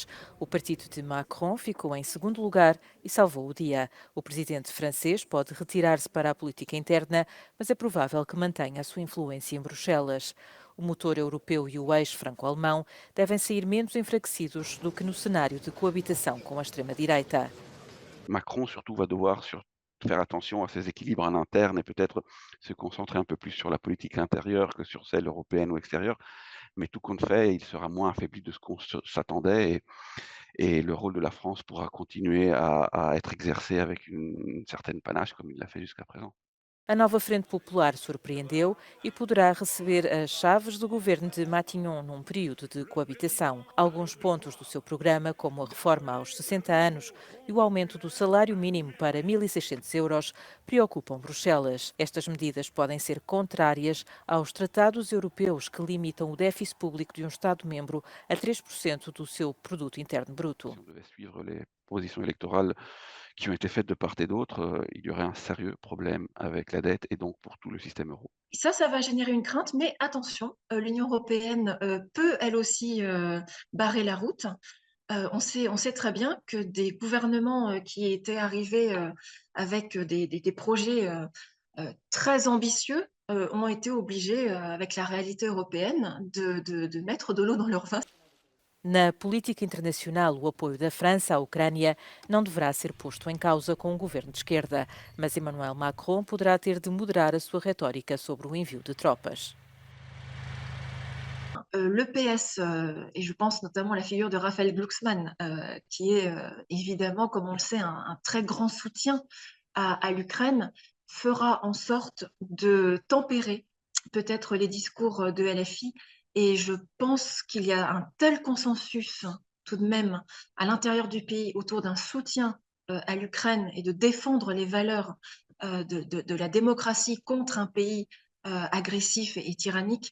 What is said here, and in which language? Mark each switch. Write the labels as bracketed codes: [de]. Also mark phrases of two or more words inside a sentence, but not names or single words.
[pt] O partido de Macron ficou em segundo lugar e salvou o dia. O presidente francês pode retirar-se para a política interna, mas é provável que mantenha a sua influência em Bruxelas. O motor europeu e o eixo franco-alemão devem sair menos enfraquecidos do que no cenário de coabitação com a extrema-direita. [fr] Macron surtout va devoir faire attention à ses équilibres en interne et peut-être se concentrer un peu plus sur la politique intérieure que sur celle européenne ou extérieure. Mais tout compte fait, il sera moins affaibli de ce qu'on s'attendait et le rôle de la France pourra continuer à être exercé avec une certaine panache comme il l'a fait jusqu'à présent. [pt] A nova Frente Popular surpreendeu e poderá receber as chaves do governo de Matignon num período de coabitação. Alguns pontos do seu programa, como a reforma aos 60 anos e o aumento do salário mínimo para 1.600 euros, preocupam Bruxelas. Estas medidas podem ser contrárias aos tratados europeus que limitam o déficit público de um Estado-membro a 3% do seu produto interno bruto. [fr] Si on devait suivre les propositions électorales qui ont été faites de part et d'autre, il y aurait un sérieux problème avec la dette et donc pour tout le système euro. Ça va générer une crainte, mais attention, l'Union européenne, peut elle aussi, barrer la route. On sait très bien que des gouvernements, qui étaient arrivés, avec, des projets, très ambitieux, ont été obligés, avec la réalité européenne de mettre de l'eau dans leur vin. [pt] Na política internacional, o apoio da França à Ucrânia não deverá ser posto em causa com o governo de esquerda, mas Emmanuel Macron poderá ter de moderar a sua retórica sobre o envio de tropas. [fr] Le PS, et je pense notamment à la figure de Raphaël Glucksmann, qui est, évidemment, comme on le sait, un très grand soutien à l'Ukraine, fera en sorte de tempérer peut-être les discours, de LFI, et je pense qu'il y a un tel consensus, tout de même, à l'intérieur du pays autour d'un soutien, à l'Ukraine et de défendre les valeurs, de la démocratie contre un pays, agressif et tyrannique.